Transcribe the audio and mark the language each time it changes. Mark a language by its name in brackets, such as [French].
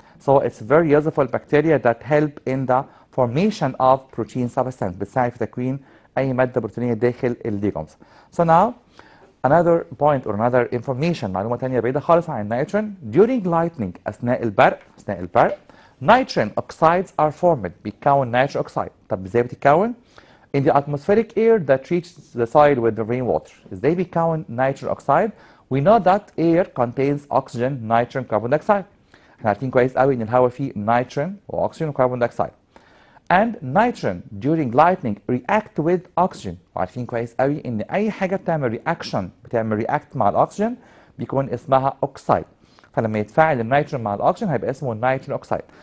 [English] So it's very useful bacteria that help in the formation of protein substance، [Arabic] بتساعد في تكوين اي ماده بروتينيه داخل الليجومز. [English] So now another point or another information، [Arabic] معلومة تانية بعيدة خالص عن النيتروجين. [English] during lightning، [Arabic] أثناء البرق [English] nitrogen oxides are formed، بيتكون nitrogen oxide. [Arabic] طب ازاي بتتكون؟ [English] in the atmospheric air that reaches the soil with the rainwater. [Arabic] ازاي بيتكون [English] nitrogen oxide؟ we know that air contains oxygen, nitrogen, carbon dioxide. [Arabic] احنا عارفين كويس قوي ان الهواء فيه نيتروجين واكسجين وكربون دايوكسيد. [English] and nitrogen during lightning react with oxygen. [Arabic] وعارفين كويس قوي ان اي حاجه بتعمل react مع الاكسجين بيكون اسمها اوكسايد. فلما يتفاعل النيتروجين مع الاكسجين هيبقى اسمه نيتروجين اوكسايد.